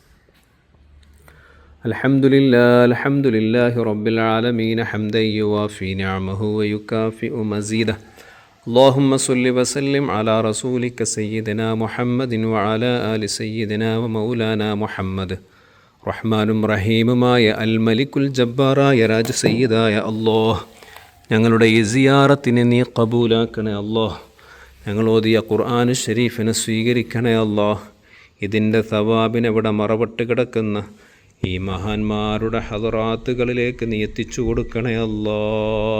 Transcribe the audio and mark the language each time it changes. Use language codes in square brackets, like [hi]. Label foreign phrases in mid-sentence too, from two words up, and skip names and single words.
[ar] الحمد لله رب العالمين حمدا يوافي نعمه ويكافئ مزيده. اللهم صل وسلم على رسولك سيدنا محمد وعلى آل سيدنا ومولانا محمد. [ml] റഹ്മാനും റഹീമുമായ [ar] الملك [ml] ജബ്ബാറായ രാജ സയ്യിദായ അല്ലാഹ്, ഞങ്ങളുടെ ഈ സിയാറത്തിനെ നീ കബൂലാക്കണേ അല്ലാഹ്. ഞങ്ങൾ ഓതിയ ഖുർആൻ ഷരീഫിനെ സ്വീകരിക്കണേ അല്ലാഹ്. ഇതിൻ്റെ സവാബിനെ ഇവിടെ മറവിട്ട് കിടക്കുന്ന ഈ മഹാന്മാരുടെ ഹദറാത്തുകളിലേക്ക് നീ എത്തിച്ചു കൊടുക്കണേ അല്ലാഹ്.